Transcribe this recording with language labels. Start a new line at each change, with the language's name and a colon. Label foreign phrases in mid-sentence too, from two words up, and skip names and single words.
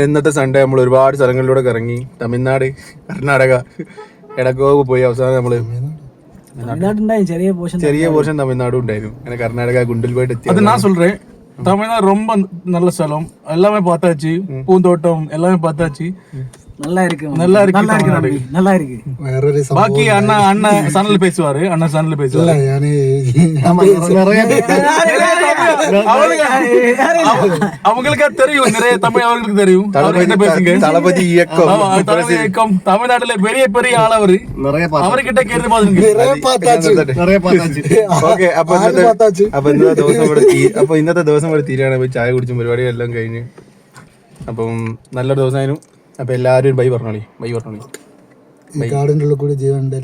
Malayalam: ഇന്നത്തെ സൺഡേ നമ്മൾ ഒരുപാട് സ്ഥലങ്ങളിലൂടെ ഇറങ്ങി. തമിഴ്നാട്, കർണാടക, ഇടക്കോവ് പോയി. അവസാനം നമ്മള് ചെറിയ പോർഷൻ തമിഴ്നാടും ഉണ്ടായിരുന്നു. അങ്ങനെ കർണാടക ഗുണ്ടൽപേട്ട് എത്തി.
Tamil: அது நான் சொல்றேன், தமிழ்நாடு ரொம்ப நல்ல ஸ்தலம். எல்லாமே பார்த்தாச்சு, பூந்தோட்டம் எல்லாமே பார்த்தாச்சு. நல்லா இருக்கு. பாக்கி அண்ணன் சேனல்ல பேசுவாரு. அவங்களுக்கு தெரியும், நிறைய தமிழ் அவங்களுக்கு தெரியும். தளபதி இயக்கம் தமிழ்நாட்டுல பெரிய பெரிய ஆள் அவரு. அவர்கிட்ட கேட்டு பாத்துங்க.
Malayalam: അപ്പൊ ഇന്നത്തെ ദിവസം ഇവിടെ തീരാണ്. പോയി ചായ കുടിച്ചും പരിപാടിയെല്ലാം കഴിഞ്ഞ്. അപ്പം നല്ലൊരു ദിവസമായിരുന്നു. അപ്പൊ എല്ലാരും ബൈ പറഞ്ഞോളി. കാടിന്റെ ഉള്ളിൽ കൂടി ജീവൻ